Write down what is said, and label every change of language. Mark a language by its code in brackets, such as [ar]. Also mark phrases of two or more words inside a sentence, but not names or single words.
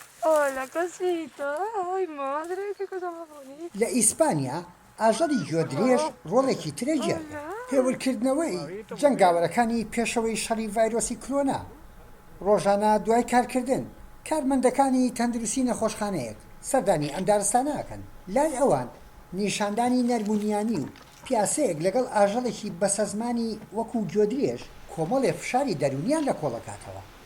[es] Hola, cosita. Ay, madre, qué cosa más bonita. [ckb] لإسبانيا ئاژەڵی گوێدرێژ ڕۆڵێکی ترێجە هێورکردنەوەی جەنگاوەرەکانی پێشەوەی شەڕی ڤایرۆسی کۆرۆنا ڕۆژانە دوای کارکردن کارمەندەکانی تەندروستی نەخۆشخانەیەک سەردانی ئەم دارستانەکەن لای ئەوان نیشاندانی نەرمونیانی و پیاسەیەک لەگەڵ ئاژەڵێکی بەسەزمانی وەکو گوێدرێژ کۆمەڵێ فشاری دەروونییان لە کۆڵەکاتەوە.